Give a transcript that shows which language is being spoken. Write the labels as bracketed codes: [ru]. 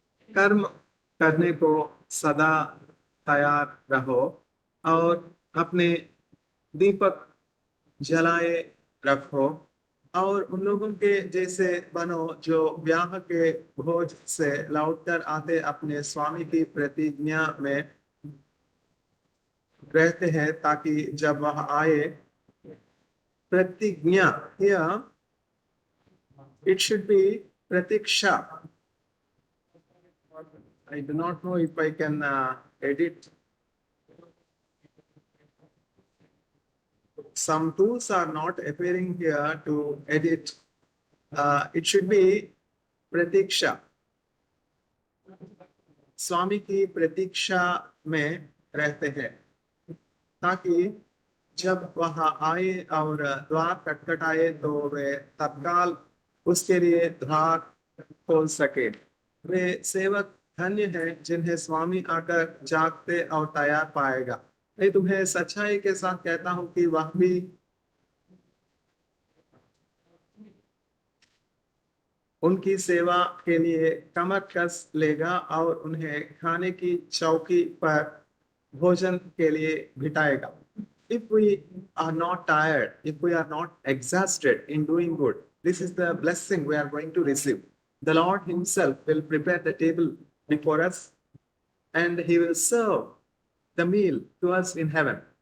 [hi] कर्म करने को सदा तैयार रहो और अपने दीपक जलाए रखो और उन लोगों के जैसे बनो जो ब्याह के भोज से लौटकर आते अपने स्वामी की प्रतिज्ञा में रहते हैं ताकि जब वह आए प्रतिज्ञा [en] here it should be pratiksha. I do not know if I can edit some tools are not appearing here to edit. It should be प्रतीक्षा. [hi] स्वामी की प्रतीक्षा में रहते हैं ताकि जब वह आए और द्वार खटखटाए तो वे तत्काल उसके लिए द्वार खोल सके. वे सेवक धन्य हैं जिन्हें स्वामी आकर जागते और तैयार पाएगा. मैं तुम्हें सच्चाई के साथ कहता हूं कि वह भी उनकी सेवा के लिए कमर कस लेगा और उन्हें खाने की चौकी पर भोजन के लिए बिठाएगा. [en] If we are not tired, if we are not exhausted in doing good, this is the blessing we are going to receive. The Lord Himself will prepare the table before us and He will serve the meal to us in heaven.